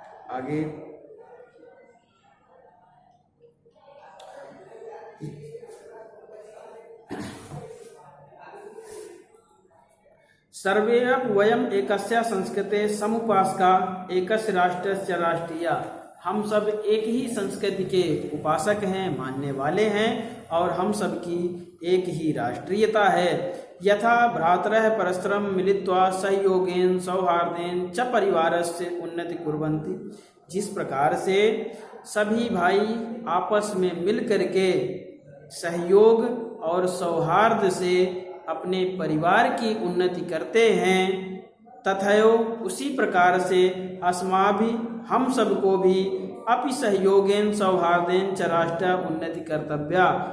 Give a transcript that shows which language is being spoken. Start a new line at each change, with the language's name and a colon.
Sanskrit: आगे सर्वे वयम एकस्या संस्कृते समुपासका एकस्य राष्ट्रस्य राष्ट्रीया।
Hindi: हम सब एक ही संस्कृति के उपासक हैं, मानने वाले हैं, और हम सब की एक ही राष्ट्रीयता है।
Sanskrit: यथा भ्रातरः परस्परं मिलित्वा सहयोगेन सौहार्देन च परिवारस्य उन्नति कुर्वन्ति।
Hindi: जिस प्रकार से सभी भाई आपस में मिल करके सहयोग और सौहार्द से अपने परिवार की उन्नति करते हैं, तथैव उसी प्रकार से अस्माभि हम सबको भी
Sanskrit: अपि सहयोगेन सौहार्देन च राष्ट्र उन्नति कर्तव्या।